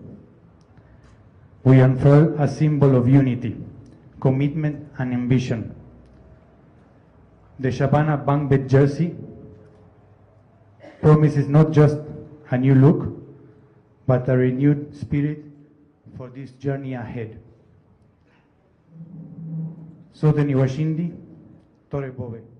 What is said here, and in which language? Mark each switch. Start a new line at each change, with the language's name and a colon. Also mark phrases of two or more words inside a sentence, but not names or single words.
English: We unfurl a symbol of unity, commitment and ambition. The Shabana Bangbet jersey promises not just a new look, but a renewed spirit for this journey ahead.
Swahili: Sote ni washindi,
Gusii: tore bobe.